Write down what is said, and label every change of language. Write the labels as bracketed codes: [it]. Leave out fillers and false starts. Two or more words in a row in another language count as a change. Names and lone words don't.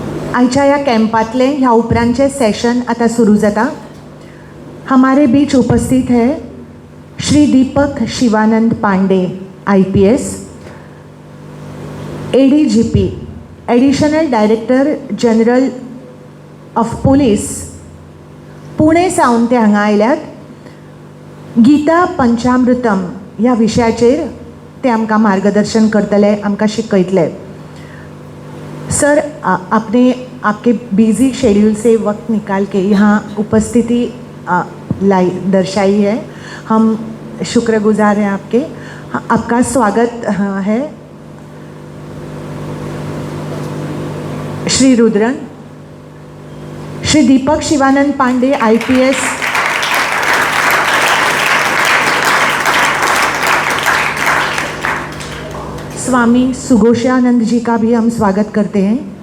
[kok] आयच्या ह्या कॅम्पातले ह्या उपरांतचे सेशन आता सुरू जाता. [hi] हमारे बीच उपस्थित है श्री दीपक शिवानंद पांडे IPS, ADGP [en] Additional Director General of Police, [kok] पुणे सावन ते हांगा आयल्यात. गीता पंचामृतम ह्या विशयाचेर ते आमकां मार्गदर्शन करतले, आमकां शिकयतले. [hi] सर, आपने आपके [en] busy schedule [hi] से वक्त निकाल के यहाँ उपस्थिति दर्शाई है. हम शुक्रगुजार हैं आपके. आपका स्वागत है. श्री रुद्रन, श्री दीपक शिवानंद पांडे IPS, स्वामी सुघोषानंद जी का भी हम स्वागत करते हैं.